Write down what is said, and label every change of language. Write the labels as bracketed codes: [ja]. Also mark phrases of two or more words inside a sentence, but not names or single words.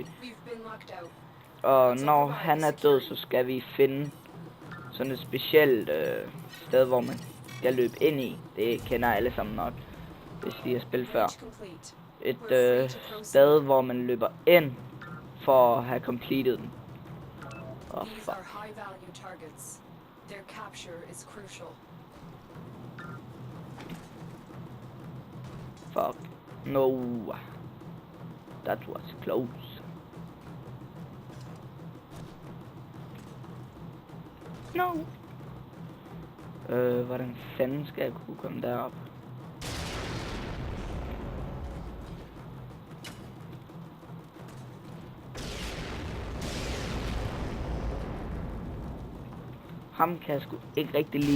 [da] Og når han er død, så skal vi finde sådan et specielt sted, hvor man skal løbe ind i. Det kender alle sammen nok, hvis de har spillet før. Et sted, hvor man løber ind for at have completed den. [en] Fuck. Fuck. No. That was close. No. [da] Hvordan fanden skal jeg kunne komme derop? Ham kan jeg sgu ikke rigtig lide.